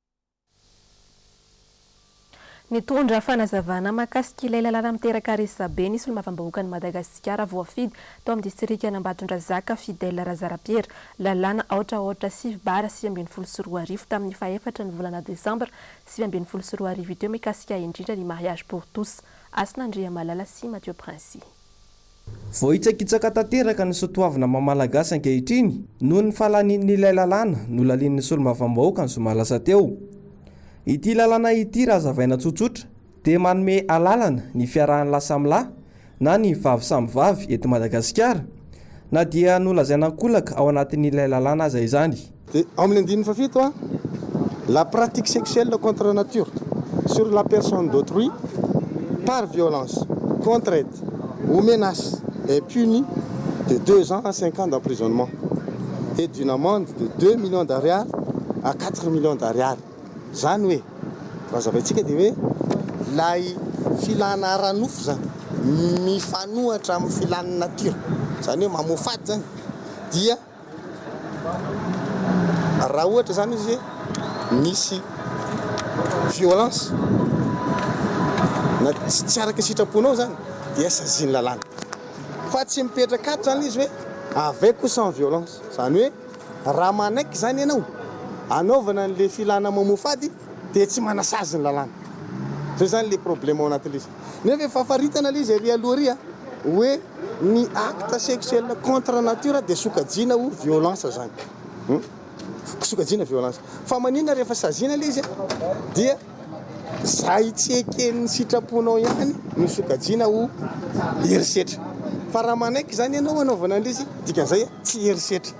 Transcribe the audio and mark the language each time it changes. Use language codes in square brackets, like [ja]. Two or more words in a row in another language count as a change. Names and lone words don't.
[mg] Nitondra fanazavana makasika ilay lalàna miteraka resabe nisy olom-bavambahoaka ny Madagasikara voafidy tao amin'ny distrika Anambatondrazaka Fidèle Razarapiera lalàna aotra sivy bara 2024 tamin'ny faefatra ny volana Desambra 2024 teo mikasika indrindra ny [fr] mariage pour tous. [mg] Asin'Andria Malala sy Mathieu Princy. Vohitsakitsaka tanteraka ny soatoavina mamalagasy ankehitriny noho ny fahalanin'ilay lalàna nolalian'ny solombavam-bahoaka ny somalasa teo. Ity lalàna ity raha zavaina tsotsotra dia manome alalana ny fiarahan'ny lahy na ny vavy samy vavy eto Madagasikara na dia nolazaina ankolaka ao anatin'ilay lalàna aza izany. Amin'ny andininy fafito [fr] la pratique sexuelle contre nature sur la personne d'autrui par violence, contrainte ou menace est punie de 2 ans à 5 ans d'emprisonnement et d'une amende de 2 millions d'ariary à 4 millions d'ariary. [mg] Zany hoe raha zavaitsika dia hoe lay filana ranofo zany mifanohatra amin'ny filan'ny nature zany hoe mamofady zany dia raha ohatra zany izy misy violence na tsy araka sitraponao zany dia saziany lalàna fa tsy mipetraka ato zany izy hoe [fr] avec ou sans violence [mg] zany hoe raha manaiky zany ianao anaovana n'le filana mamofady dia tsy manasazy ny lalàna. Zay zany [fr] le problème [mg] ao anatin'izy. Nefa efa faritana izy ery aloha ery hoe ny [fr] acte sexuel contre nature [mg] dia sokajiana ho violence zany. Sokajiana violence. Fa maninona rehefa saziana izy dia zay tsy eken'ny sitraponao ihany no sokajiana ho herisetra. Fa raha manaiky zany ianao anaovana an'izy dikan'izay tsy herisetra.